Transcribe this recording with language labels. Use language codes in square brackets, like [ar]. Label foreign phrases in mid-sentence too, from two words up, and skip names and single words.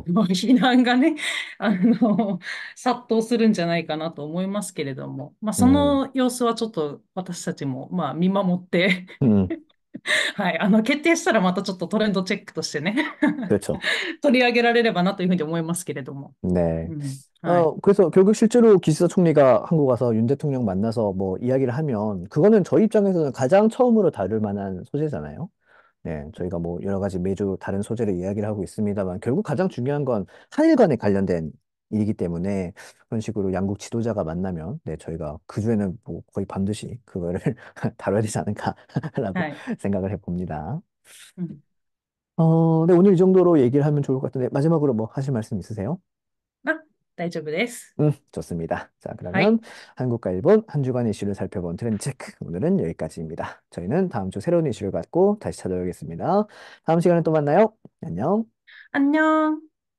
[ja] 非難がね、殺到するんじゃないかなと思いますけれども、まあ、そ 음, の様子はちょっと私たちも、まあ、見守って、 음, はい、決定したらまたちょっとトレンドチェックとしてね、 [ko] 그렇죠. [ja] 取り上げられればなというふうに思いますけれども。 [ko] 네. [ja] うん、はい。 [ko] 그래서 결국 실제로 기시다 총리가 한국 와서 윤 대통령 만나서 뭐 이야기를 하면 그거는 저희 입장에서는 가장 처음으로 다룰 만한 소재잖아요. 네, 저희가 뭐 여러 가지 매주 다른 소재로 이야기를 하고 있습니다만 결국 가장 중요한 건 한일 간에 관련된 일이기 때문에 그런 식으로 양국 지도자가 만나면 네, 저희가 그 주에는 뭐 거의 반드시 그거를 다뤄야 되지 않을까라고 [ja] はい。 [ko] 생각을 해봅니다. [ja] うん、 [ko] 네, 오늘 이 정도로 얘기를 하면 좋을 것 같은데 마지막으로 뭐 하실 말씀 있으세요? [ja] あ、大丈夫です。 [ko] 좋습니다. 자, [ja] はい。 [ko] 그러면 한국과 일본 한 주간 이슈를 살펴본 트렌드 체크. 오늘은 여기까지입니다. 저희는 다음 주 새로운 이슈를 갖고 다시 찾아오겠습니다. 다음 시간에 또 만나요. 안녕. 안녕.